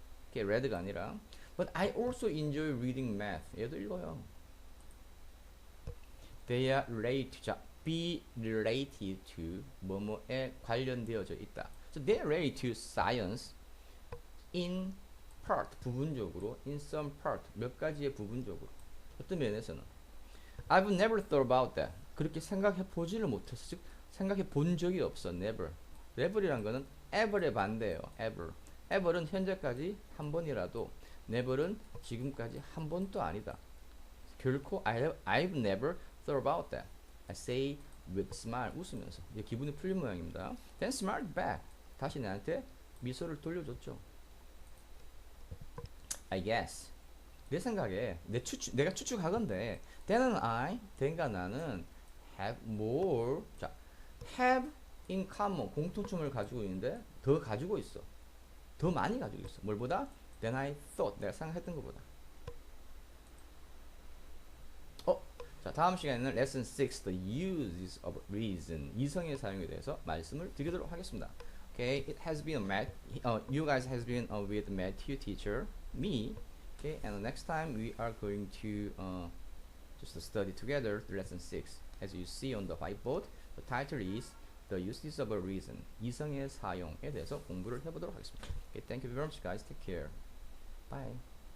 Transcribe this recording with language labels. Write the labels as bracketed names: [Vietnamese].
[Korean] 이게 read가 아니라 [English] But I also enjoy reading math. [Korean] 얘도 읽어요. [English] They are related. [Korean] 자, be related to 뭐뭐에 관련되어져 있다. [English] So they are related to science in part [Korean] 부분적으로 [English] in some part [Korean] 몇 가지의 부분적으로 어떤 면에서는 [English] I've never thought about that [Korean] 그렇게 생각해 보지를 못했어. 즉 생각해 본 적이 없어. never. never이란 거는 ever의 반대예요. ever은 현재까지 한 번이라도 never은 지금까지 한 번도 아니다. [English] 결코 I've never thought about that. I say with smile [Korean] 웃으면서 이제 기분이 풀린 모양입니다. [English] Then smiled back [Korean] 다시 나한테 미소를 돌려줬죠. [English] I guess [Korean] 내 생각에 내가 추측하건데 then과 나는 have more 자 have in common 공통점을 가지고 있는데 더 가지고 있어. 더 많이 가지고 있어. 뭘보다? [English] than I thought [Korean] 내가 생각했던 것보다. 자 다음 시간에는 lesson 6 [English] the uses of reason [Korean] 이성의 사용에 대해서 말씀을 드리도록 하겠습니다. [English] Okay, it has been a math. You guys has been with Matthew teacher, me. Okay, and the next time we are going to just study together the lesson 6. As you see on the whiteboard, the title is the uses of a reason. [Korean] 이성의 사용에 대해서 공부를 해보도록 하겠습니다. [English] Okay, thank you very much, guys. Take care. Bye.